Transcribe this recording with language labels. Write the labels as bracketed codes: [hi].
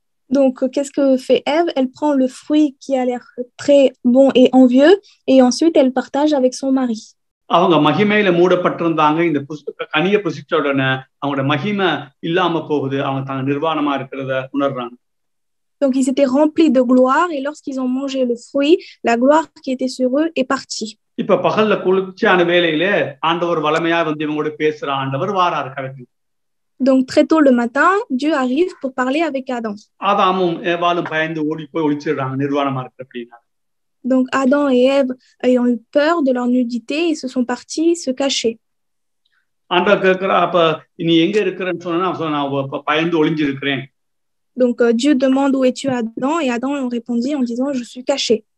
[fr] Donc qu'est-ce que fait Ève? Elle prend le fruit qui a l'air très bon et envieux et ensuite elle partage avec son mari. [ta] அவங்க மகிமையில மூடப்பட்டிருந்தாங்க. இந்த கனியை புசிச்ச உடனே அவங்களோட மகிமை இல்லாம போகுது, அவங்க தாங்க நிர்வாணமா இருக்கிறத உணர்றாங்க. [fr] Donc ils étaient remplis de gloire et lorsqu'ils ont mangé le fruit, la gloire qui était sur eux est partie. [ta] இப்ப பகல்ல குளிர்ச்சியான வேளையில ஆண்டவர் வலமையா வந்து இவங்களோட பேசுற ஆண்டவர் வாராரு கடைக்கு. [fr] Donc très tôt le matin, Dieu arrive pour parler avec Adam. [ta] ஆதாமும் ஏவாளும் பயந்து ஓடி போய் ஒளிச்சிடுறாங்க நிர்வாணமா இருக்கு அப்படின்னா. [fr] Donc Adam et Ève, ayant eu peur de leur nudité, ils se sont partis se cacher. [ta] ஆண்டவர் கேட்கிறா, அப்ப நீ எங்க இருக்கிறன்னு சொன்னா நான் பயந்து ஒளிஞ்சிருக்கிறேன். [fr] Donc Dieu demande où es-tu Adam et Adam répondit en disant je suis caché.